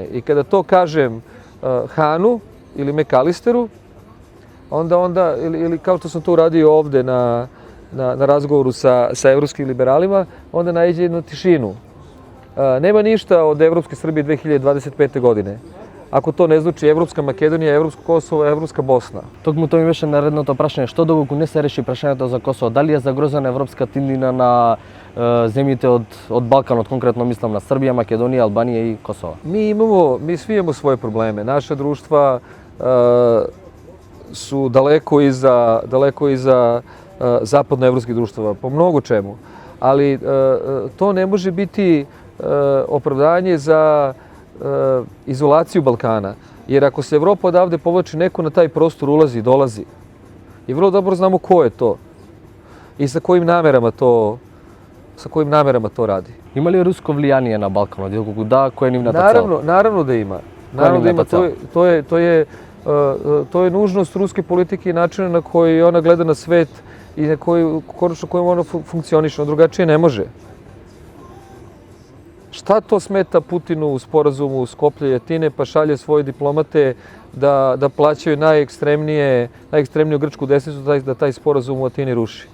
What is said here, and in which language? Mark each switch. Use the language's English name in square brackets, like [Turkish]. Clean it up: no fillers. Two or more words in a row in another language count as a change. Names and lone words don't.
[Serbian] I kada to kažem Hanu ili Mekalisteru, onda ili kao što sam to uradio ovde na razgovoru sa evropskim liberalima, onda naiđe jednu tišinu. Nema ništa od Evropske Srbije 2025. godine. Ако то не звучи Европска Македонија, Европско Косово, Европска Босна. [Macedonian] Токму тоа ми беше наредното прашање, што доколку не се реши прашањето за Косово, дали е загрозена европска тимнина на земјите од Балканот, конкретно мислам на Србија, Македонија, Албанија и Косово? [Serbian] Mi svi imamo svoje probleme. Naša društva su daleko iza zapadnoevropskih društava, po mnogo čemu. Ali to ne može biti opravdanje za izolaciju Balkana. Jer ako se Evropa odavde povlači, neko na taj prostor ulazi i dolazi. I vrlo dobro znamo ko je to i sa kojim namerama to radi. [Macedonian] Има ли руско влијание на Балканот? Доколку да, која е нивната цел? [Serbian] Naravno da ima. To je nužnost ruske politike i načina na koji ona gleda na svet i na konačno kojim ona funkcioniše. On drugačije ne može. Šta to smeta Putinu u sporazumu Skoplje i Atine, pa šalje svoje diplomate da plaćaju najekstremniju grčku desnicu da taj sporazum u Atini ruši?